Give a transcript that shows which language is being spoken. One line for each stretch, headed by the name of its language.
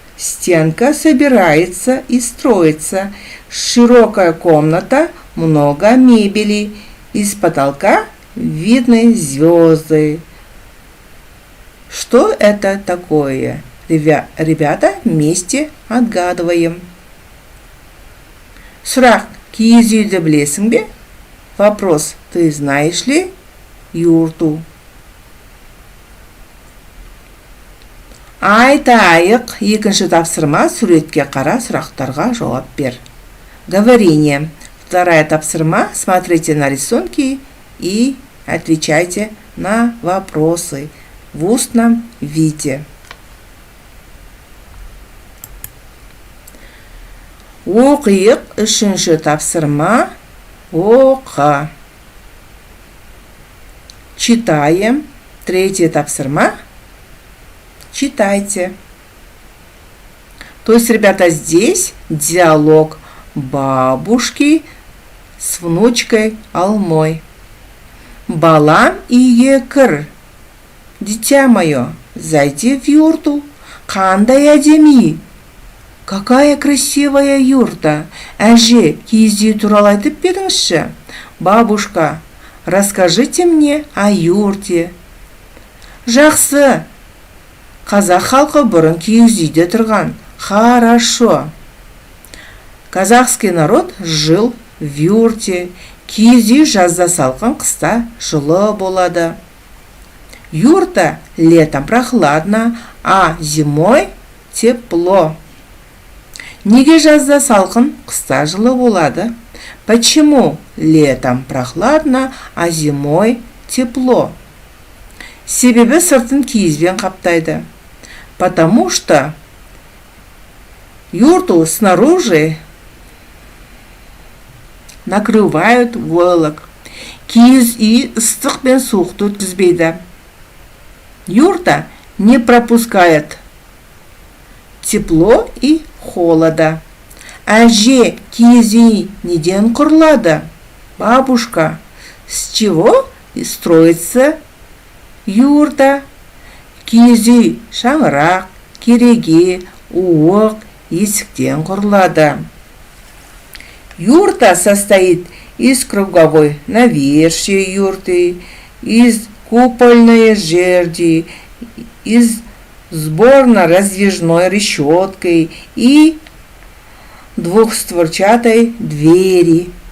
Russian: Стенка собирается и строится. Широкая комната, много мебели. Из потолка видны звезды. Что это такое? Ребята, вместе отгадываем.
Kazakh: Сұрақ: киіз үйді білесің бе?
Russian: Вопрос: ты знаешь ли юрту?
Kazakh: Айтайық, екінші тапсырма, суретке қара, сұрақтарға жауап бер.
Russian: Говорение. Вторая тапсырма, смотрите на рисунки и отвечайте на вопросы в устном виде.
Kazakh: Оқиық, үшінші тапсырма, оқы.
Russian: Читаем. Третья тапсырма, читайте. То есть, ребята, здесь диалог бабушки с внучкой Алмой.
Kazakh: Балам үйге кір.
Russian: Дитя мое, зайди в юрту.
Kazakh: Қандай әдемі.
Russian: Какая красивая юрта.
Kazakh: Әже, киіз үй туралы айтып беріңізші.
Russian: Бабушка, расскажите мне о юрте.
Kazakh: Жақсы. Қазақ халқы бұрын киіз үйде тұрған.
Russian: Хорошо. Казахский народ жил в юрте.
Kazakh: Киіз үй жазда салқын, қыста жылы болады.
Russian: Юрта летом прохладно, а зимой тепло.
Kazakh: Неге жазда салқын, қыста жылы болады?
Russian: Почему летом прохладно, а зимой тепло?
Kazakh: Себебі сыртын киізбен қаптайды.
Russian: Потому что юрту снаружи накрывают войлок.
Kazakh: Киіз үй ыстық пен суықты өткізбейді.
Russian: Юрта не пропускает тепло и холода.
Kazakh: Әже, киіз үй неден құрылады?
Russian: Бабушка, с чего строится юрта?
Kazakh: Киіз үй шаңырақ, кереге, уық, есіктен құрылады.
Russian: Юрта состоит из круговой навершия юрты, из купольные жерди из сборно-раздвижной решеткой и двухстворчатой двери.